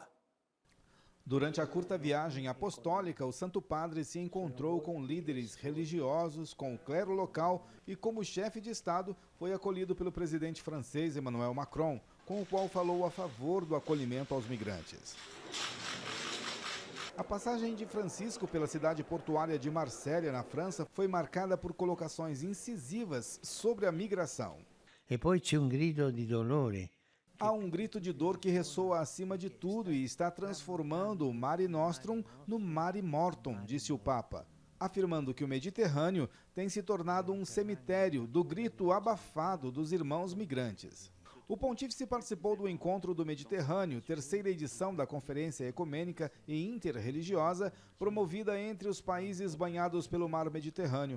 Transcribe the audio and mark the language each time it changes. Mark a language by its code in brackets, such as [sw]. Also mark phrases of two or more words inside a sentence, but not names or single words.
[pt] Durante a curta viagem apostólica, o Santo Padre se encontrou com líderes religiosos, com o clero local e, como chefe de Estado, foi acolhido pelo presidente francês Emmanuel Macron, com o qual falou a favor do acolhimento aos migrantes. A passagem de Francisco pela cidade portuária de Marsella, na França, foi marcada por colocações incisivas sobre a migração. [it] E poi c'è un grido di dolore. [pt] Há um grito de dor que ressoa acima de tudo e está transformando o Mare Nostrum no [la] Mare Mortum, [pt] disse o Papa, afirmando que o Mediterrâneo tem se tornado um cemitério do grito abafado dos irmãos migrantes. O pontífice participou do Encontro do Mediterrâneo, 3ª edição da Conferência Ecumênica e Interreligiosa, promovida entre os países banhados pelo mar Mediterrâneo.